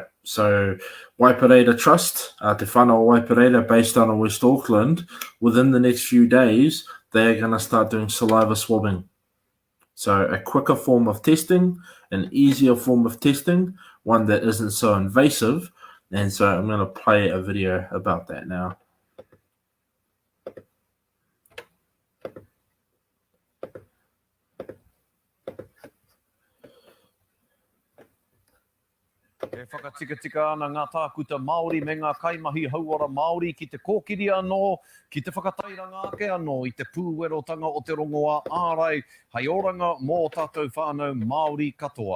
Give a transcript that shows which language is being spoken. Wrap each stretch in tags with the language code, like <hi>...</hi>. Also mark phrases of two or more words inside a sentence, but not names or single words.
<en>So Waipareta Trust, Te Whanau Waipareta, based out of West Auckland, within the next few days, they're going to start doing saliva swabbing. So a quicker form of testing, an easier form of testing, one that isn't so invasive. And so I'm going to play a video about that now.</en> <mi>E whakatika ana ngā tākuta Māori me ngā kaimahi hauora Māori ki te kōkiri anō, ki te whakatairanga ake anō i te pūwerotanga o te rongoa ārai, hai oranga mō tātou whānau Māori katoa.</mi>